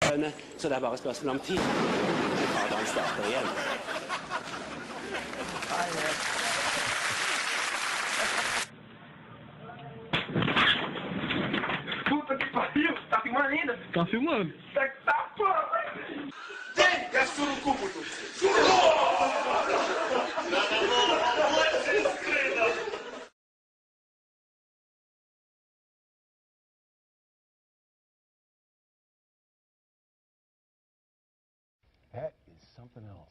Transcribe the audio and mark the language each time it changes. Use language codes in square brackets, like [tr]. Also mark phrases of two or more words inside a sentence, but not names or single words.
[no] Schöne, så det er bare spørsmål om tid. Faderen starter igjen. [pt] Puta que pariu! Tá filmando ainda? Tá filmando. Tá porra! Vem! É surucu, puto! [en] That is something else.